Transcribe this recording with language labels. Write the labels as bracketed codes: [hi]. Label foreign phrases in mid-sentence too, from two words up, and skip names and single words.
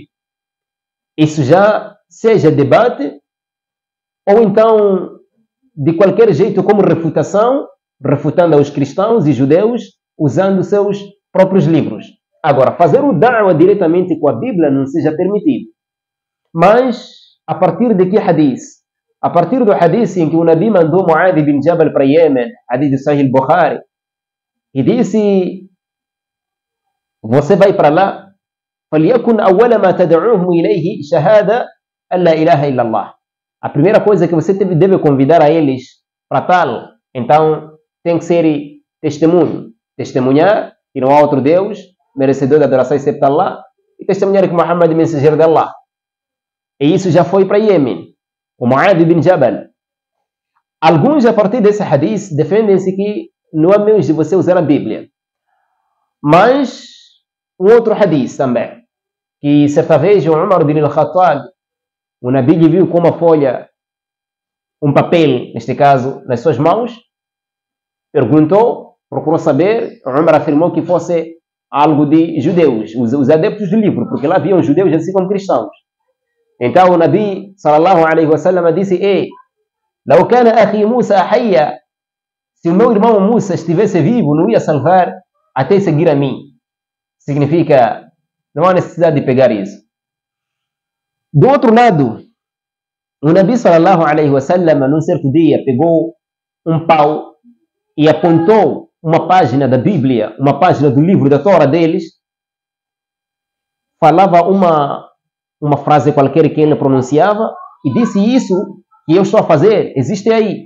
[pt] Isso já seja debate, ou então de qualquer jeito como refutação, refutando aos cristãos e judeus usando seus próprios livros. Agora, fazer o da'wa diretamente com a Bíblia não seja permitido. Mas, a partir de que hadith? A partir do hadith em que o Nabi mandou Mu'adh bin Jabal para Yemen, hadith de Sahih Bukhari, e disse: você vai para lá, [ar] فَلْيَكُنْ أَوَّلَ مَا تَدْعُوهُمْ إِلَيْهِ شَهَادَةً أَنْ لَا إِلَهَ إِلَّا اللَّهِ. [pt] A primeira coisa que você deve convidar a eles para tal, então tem que ser testemunho. Testemunhar que não há outro Deus merecedor de adoração excepto Allah, e testemunhar que Muhammad é mensageiro de Allah. E isso já foi para Yemen, o Mu'adh bin Jabal. Alguns, a partir desse hadith, defendem-se que não é menos de você usar a Bíblia. Mas, um outro hadith também, que certa vez o Umar bin al-Khattab, o Nabi lhe viu com uma folha, um papel, neste caso, nas suas mãos, perguntou, procurou saber, o Umar afirmou que fosse algo de judeus, os adeptos do livro, porque lá haviam judeus assim como cristãos. Então o Nabi [ar] صلى الله عليه وسلم [pt] disse: ei, [ar] لو كان أخي موسى حيا, [pt] se o meu irmão Musa estivesse vivo, não ia salvar até seguir a mim. Significa, não há necessidade de pegar isso. Do outro lado, o Nabi [ar] صلى الله عليه وسلم, [pt] num certo dia, pegou um pau e apontou uma página da Bíblia, uma página do livro da Torá deles, falava uma frase qualquer que ele pronunciava e disse: isso que eu estou a fazer existe aí.